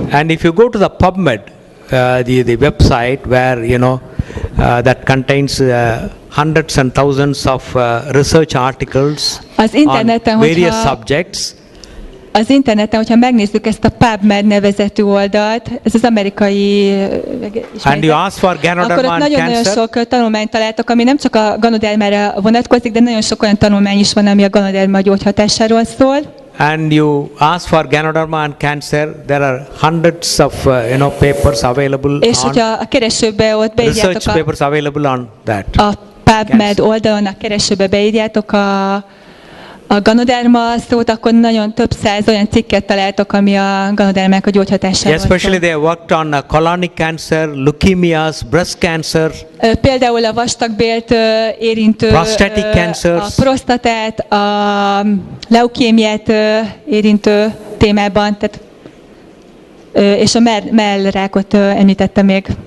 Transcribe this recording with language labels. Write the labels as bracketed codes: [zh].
[en] And if you go to the PubMed, the website where that contains hundreds and thousands of research articles on various subjects. [hu] Az interneten, hogyha megnézzük ezt a PubMed nevezetű oldalt, ez az amerikai akkor ott nagyon sok tanulmányt találtak, ami nem csak a ganodermára vonatkozik, de nagyon sok olyan tanulmány is van, ami a ganoderma gyógyhatásáról szól. [en] And you ask for Ganoderma and cancer, there are hundreds of papers available. [hu] És hogyha a keresőbe ott beírjátok [en] research papers available on that. [hu] A PubMed oldalon a keresőbe beírjátok a ganoderma szót, akkor nagyon több száz olyan cikket találtok, ami a ganodermák a gyógyhatásával [en] Especially they worked on colonic cancer, leukemias, breast cancer, [hu] Például a vastagbélt érintő, [en] Prostatic [hu] a [en] cancers. [hu] prostatát, a leukémiát érintő témában, tehát, és a mellrákot említette még.